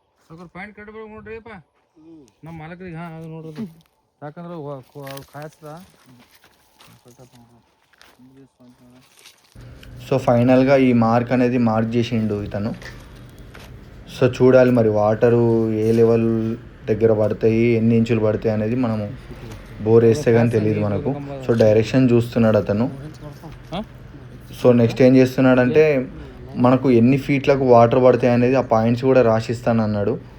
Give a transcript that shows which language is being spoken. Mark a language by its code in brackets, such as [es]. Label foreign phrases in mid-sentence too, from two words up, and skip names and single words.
[kn] ಪಾಯಿಂಟ್ ಕಟ್ಬೇಕು ನೋಡ್ರಿಪ್ಪ ನಮ್ಮ ಮಾಲಕರಿಗೆ. ಹಾಂ ಅದು ನೋಡ್ರಿ ಯಾಕಂದ್ರೆ ಕಾಯಿಸ್ದ. [te] సో ఫైనల్గా ఈ మార్క్ అనేది మార్క్ చేసిండు ఇతను. సో చూడాలి మరి వాటరు ఏ లెవెల్ దగ్గర పడతాయి, ఎన్ని ఇంచులు పడతాయి అనేది మనము బోర్ వేస్తే కానీ తెలియదు మనకు. సో డైరెక్షన్ చూస్తున్నాడు అతను. సో నెక్స్ట్ ఏం చేస్తున్నాడంటే మనకు ఎన్ని ఫీట్లకు వాటర్ పడతాయి అనేది ఆ పాయింట్స్ కూడా రాసిస్తాను అన్నాడు.